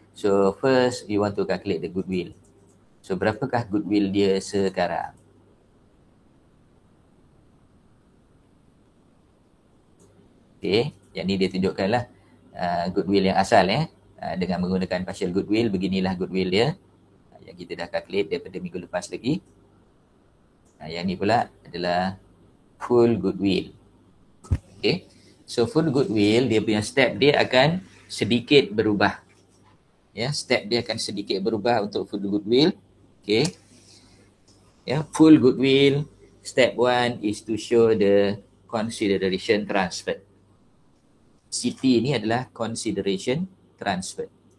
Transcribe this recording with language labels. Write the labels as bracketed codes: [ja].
[en] So first we want to calculate the goodwill. [ms] So berapakah goodwill dia sekarang? Okay. Yang ni dia tunjukkanlah goodwill yang asal dengan menggunakan partial goodwill. Beginilah goodwill dia yang kita dah calculate daripada minggu lepas lagi. Yang ni pula adalah full goodwill. Okay. So full goodwill dia punya step dia akan sedikit berubah. Step dia akan sedikit berubah untuk full goodwill. Okay. [en] Full goodwill step 1 is to show the consideration transfer. [ms] CT ni adalah consideration transfer.